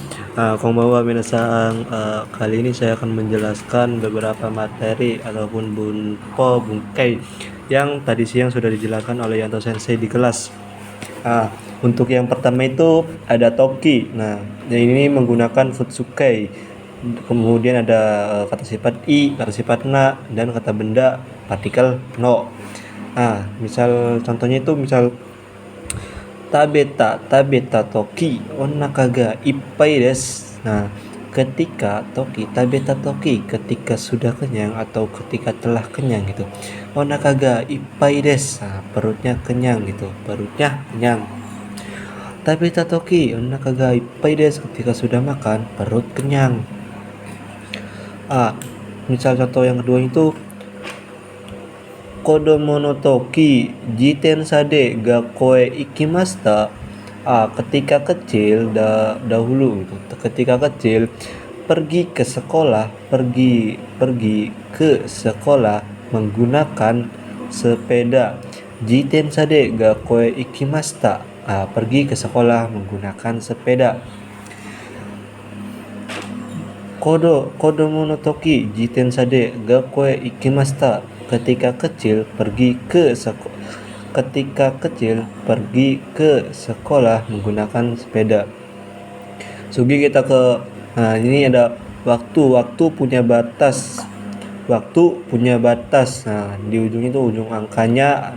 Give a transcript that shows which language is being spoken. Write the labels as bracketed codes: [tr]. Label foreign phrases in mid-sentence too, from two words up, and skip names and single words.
[ja] こんばんは皆さん, [id] kali ini saya akan menjelaskan beberapa materi ataupun [ja] 文法文型 [id] yang tadi siang sudah dijelaskan oleh Yanto Sensei di kelas. Untuk yang pertama itu ada toki. Nah, ini menggunakan futsukai. Kemudian ada kata sifat i, kata sifat na, dan kata benda partikel no. Misal contohnya itu misal [ja] 食べた時お腹がいっぱいです. [id] Nah, ketika [ja] 時食べた時, [id] ketika sudah kenyang atau ketika telah kenyang gitu. [ja] お腹がいっぱいです. [id] Perutnya kenyang gitu. Perutnya kenyang. [ja] 食べた時お腹がいっぱいです, [id] ketika sudah makan perut kenyang. Misal contoh yang kedua itu [ja] 子供の時自転車で学校へ行きました. [id] Ketika kecil dahulu gitu. Ketika kecil pergi ke sekolah menggunakan sepeda. [ja] 自転車で学校へ行きました. [id] Pergi ke sekolah menggunakan sepeda. [ja] 子供の時自転車で学校へ行きました. [id] Ketika kecil pergi ke sekolah menggunakan sepeda. Sugi kita ke ini ada waktu punya batas. Di ujung itu ujung angkanya.